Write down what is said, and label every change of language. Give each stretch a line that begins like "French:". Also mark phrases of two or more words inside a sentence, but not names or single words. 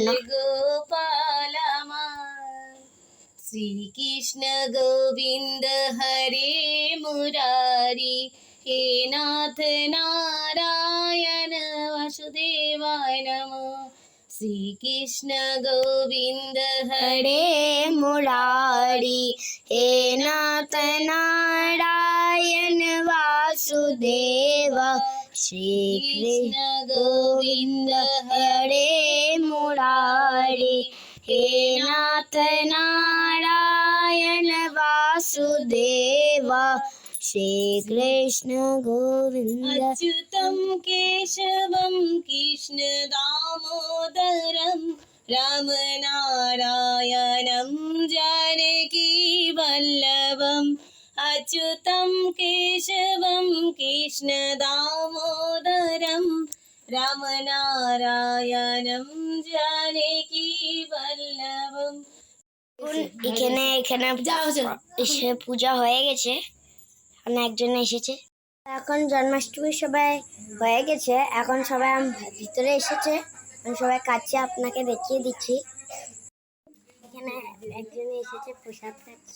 Bangla: গোপাল আমার,
Sanskrit: শ্রীকৃষ্ণ গোবিন্দ হরে মুরারি, হে নাথ নারায়ণ বাসুদেবায় নমঃ। শ্রীকৃষ্ণ গোবিন্দ হরে মুরারি, হে নাথ নারায়ণ वासुदेव, श्री कृष्ण गोविंद हरे मुरारी, हे नाथ नारायण वासुदेव, श्री कृष्ण गोविंद। अच्युतं केशवं कृष्ण दामोदरं, राम नारायणं जानकी वल्लभम्। अच्युतं केशवं कृष्ण दामोदरं, राम नारायणं जानकी वल्लभम्।
Bangla: এখানে এসে পূজা হয়ে গেছে। একজন এসেছে। এখন জন্মাষ্টমী সবাই হয়ে গেছে। এখন সবাই ভিতরে এসেছে। আমি সবাই কাছে আপনাকে দেখিয়ে দিচ্ছি। এখানে একজন এসেছে, প্রসাদ খাচ্ছে।